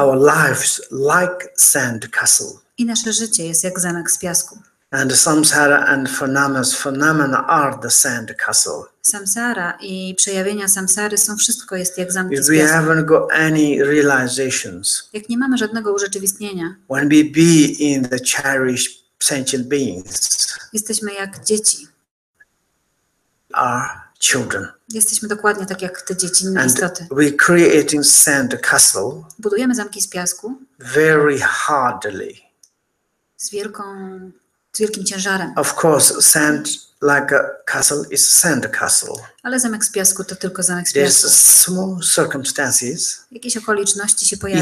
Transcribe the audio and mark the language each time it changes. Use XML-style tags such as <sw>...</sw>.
<en>our lives like sand castle.</en> <pl>I nasze życie jest jak zamek z piasku.</pl> <en>And samsara and phenomena are the sand castle.</en> <pl>Samsara i przejawienia samsary są wszystko jest jak zamki</pl> <en>If</en> <pl>z</pl> <en>we</en> <pl>piasku.</pl> <en>haven't got any realizations,</en> <pl>Jak nie mamy żadnego urzeczywistnienia,</pl> <en>when we be in the cherished sentient beings,</en> <pl>jesteśmy jak dzieci.</pl> <en>are children.</en> <pl>Jesteśmy dokładnie tak jak te dziecinne</pl> <en>And</en> <pl>istoty.</pl> <en>we creating sand castle</en> <pl>Budujemy zamki z piasku</pl> <en>very hardly.</en> <pl>z wielkim ciężarem.</pl> <en>Of course, sand like a castle is a sand castle.</en> <pl>Ale zamek z piasku to tylko zamek z</pl> <en>There's</en> <pl>piasku.</pl> <en>small circumstances</en> <pl>Jakieś okoliczności się pojawią</pl>